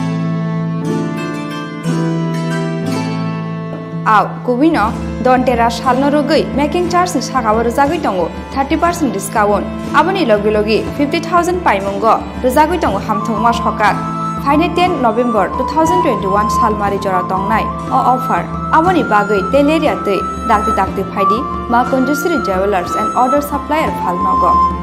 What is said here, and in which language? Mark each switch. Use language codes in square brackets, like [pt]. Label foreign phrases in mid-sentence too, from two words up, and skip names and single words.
[trk] आव कुबिनो दन्तेरा सालनो रगै [en] making charge [trk] नि सागाव रुजागै दङ 30% डिस्काउंट आबनि लगे लगे 50,000 पाइमंगो रुजागै दङ हामथंमा सका फाइने 10 नभेम्बर 2021 सालमारि जरा दंनाय अ ऑफर आबनि बागै तेलेरिया दै दागदि दागदि फाइदि मा कुंजश्री ज्वेलर्स एंड ऑर्डर सप्लायर फालनगो